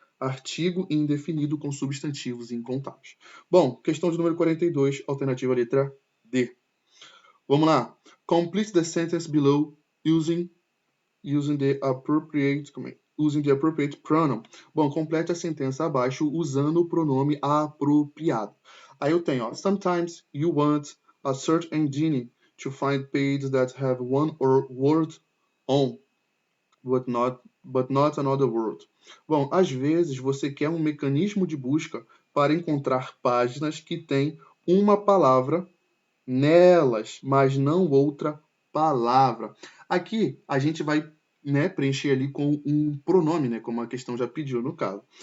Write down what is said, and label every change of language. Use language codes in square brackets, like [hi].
[pt] Artigo indefinido com substantivos incontáveis. Bom, questão de número 42, alternativa letra D. Vamos lá. [en] Complete the sentence below using the appropriate pronoun. [pt] Bom, complete a sentença abaixo usando o pronome apropriado. [en] Aí eu tenho, ó, sometimes you want a search engine to find pages that have one or word On, but not another word. [pt] Bom, às vezes você quer um mecanismo de busca para encontrar páginas que têm uma palavra nelas, mas não outra palavra. Aqui a gente vai, né, preencher ali com um pronome, né, como a questão já pediu no caso.